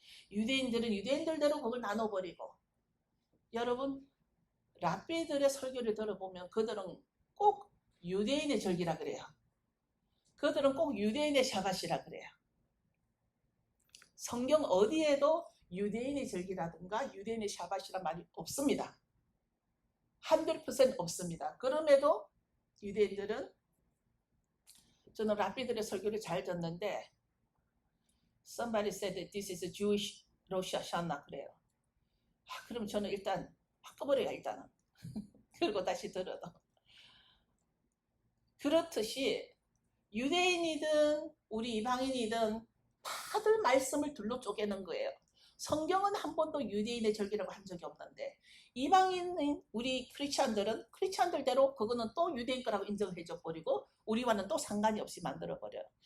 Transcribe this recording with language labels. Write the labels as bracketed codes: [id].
[ko] 유대인들은 유대인들대로 그걸 나눠버리고 여러분 랍비들의 설교를 들어보면 그들은 꼭 유대인의 절기라 그래요. 그들은 꼭 유대인의 샤밧이라 그래요. 성경 어디에도 유대인의 절기라든가 유대인의 샤밧이란 말이 없습니다. 100% 없습니다. 그럼에도 유대인들은 저는 랍비들의 설교를 잘 듣는데 [en] Somebody said that this is a Jewish Rosh Hashanah [ko] 그래요. 그럼 저는 일단 바꿔버려요 일단은. 그리고 다시 들어도. 그렇듯이 유대인이든 우리 이방인이든 다들 말씀을 둘로 쪼개는 거예요. 성경은 한 번도 유대인의 절기라고 한 적이 없는데 이방인인 우리 크리스찬들대로 그거는 또 유대인 거라고 인정해줘 버리고 우리와는 또 상관이 없이 만들어 버려요.